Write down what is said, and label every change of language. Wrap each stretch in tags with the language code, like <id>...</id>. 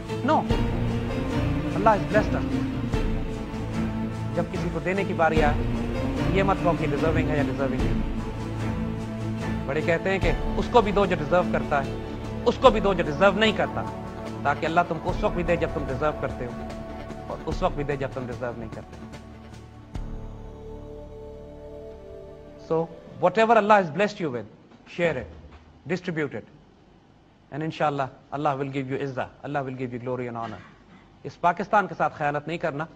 <en>No, Allah has blessed us.</en> <hi>जब किसी को देने की बारी आए, ये मत कहो कि डिजर्विंग है या डिजर्विंग नहीं। बड़े कहते हैं कि उसको भी दो जो डिजर्व करता है, उसको भी दो जो डिजर्व नहीं करता, ताकि अल्लाह तुमको उस वक्त भी दे जब तुम डिजर्व करते हो और उस वक्त भी दे जब तुम डिजर्व नहीं करते।</hi> <en>So whatever Allah has blessed you with, share it, distribute it, and inshallah Allah will give you izzah, Allah will give you glory and honor.</en> <hi>इस पाकिस्तान के साथ खयानत नहीं करना।</hi>